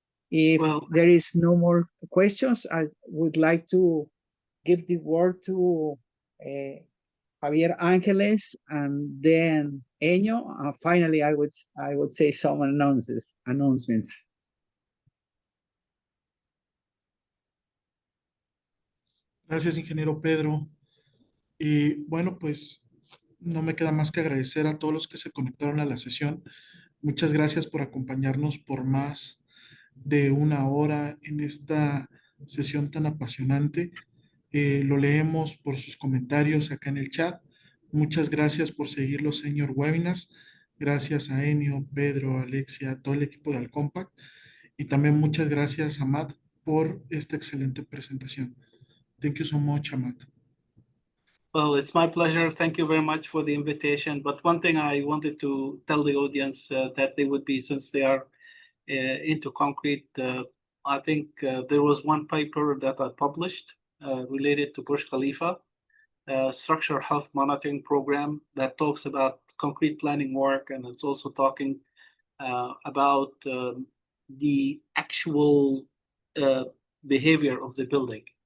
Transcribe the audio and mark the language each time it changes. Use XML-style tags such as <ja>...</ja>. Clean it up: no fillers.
<en>If there is no more questions, I would like to give the word to Javier Angeles and then Enyo. And finally, I would say some announcements.</en> <es>Gracias, ingeniero Pedro. Y bueno, pues no me queda más que agradecer a todos los que se conectaron a la sesión. Muchas gracias por acompañarnos por más de una hora en esta sesión tan apasionante. Lo leemos por sus comentarios acá en el chat. Muchas gracias por seguir los Senior Webinars. Gracias a Enio, Pedro, Alexia, a todo el equipo de Alcompact. Y también muchas gracias a Ahmad por esta excelente presentación.</es> <en>Thank you so much, Ahmad. Well, it's my pleasure. Thank you very much for the invitation. But one thing I wanted to tell the audience that they would be, since they are into concrete, I think there was one paper that I published related to Burj Khalifa, structural health monitoring program that talks about concrete planning work, and it's also talking about the actual behavior of the building.</en>